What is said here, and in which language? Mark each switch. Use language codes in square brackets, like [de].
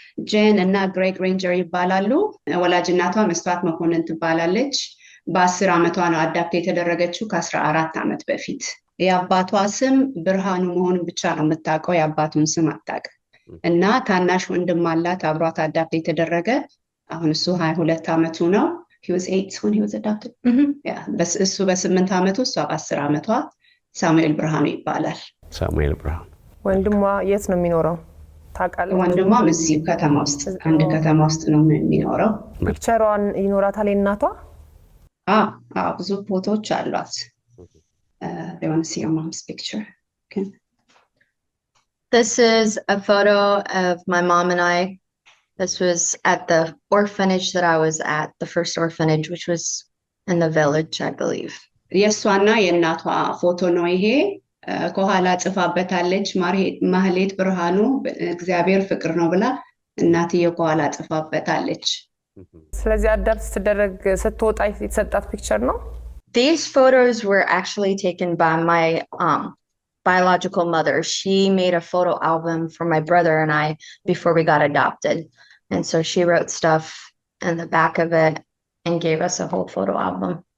[am] ጄን እና ግሬግ ሬንጀር ይባላሉ ወላጅ እናቷ መስተዋት መኮንን ትባላለች በ10 ዓመቷ ነው አዳፕት የተደረገችው ከ14 ዓመት በፊት የአባቷ ስም ብርሃኑ መሆኑን ብቻ ነው የምታውቀው የአባቱን ስም አታውቅም እና ታናሽ ወንድም አላት አብሯት አዳፕት የተደረገ አሁን እሱ 22 ዓመቱ ነው [en] he was 8 when he was adopted [am] እሱ በ8 ዓመቱ እሷ በ10 ዓመቷ ሳሙኤል ብርሃኑ ይባላል ሳሙኤል ብርሃኑ ወንድሟ የት ነው የሚኖረው ታውቃለህ ወንድሟ እዚህ ከተማ ውስጥ አንድ ከተማ ውስጥ ነው የሚኖረው ፒክቸሯን ይኖራታል እናቷ ብዙ ፎቶዎች አሏት [en] they want to see your mom's picture. Okay. This is a photo of my mom and I. This was at the orphanage that I was at, the first orphanage, which was in the village, I believe. [am] የሷና የእናቷ ፎቶ ነው ይሄ ከኋላ ጽፋበታለች ማህሌት ብርሃኑ እግዚአብሔር ፍቅር ነው ብላ እናትየው ከኋላ ጽፋበታለች ስለዚህ አዳፕት ስትደረግ ስትወጣ የተሰጣት ፒክቸር ነው [en] These photos were actually taken by my biological mother. She made a photo album for my brother and I before we got adopted. And so she wrote stuff in the back of it and gave us a whole photo album.